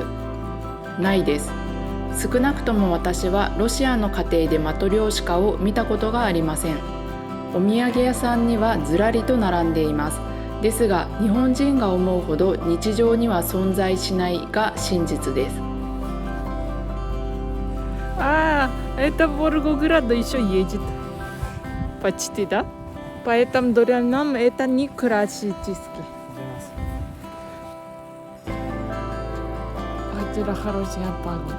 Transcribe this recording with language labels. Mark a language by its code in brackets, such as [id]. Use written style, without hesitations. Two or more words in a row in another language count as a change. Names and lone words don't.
[ja] ないです。少なくとも私はロシアの家庭でマトリョーシカを見たことがありません。お土産屋さんにはずらりと並んでいます。ですが日本人が思うほど日常には存在しないが真実です。 [ru] А, это Волгоград еще едет. Почти, да? Поэтому для нас это не классический. Очень хорошая погода.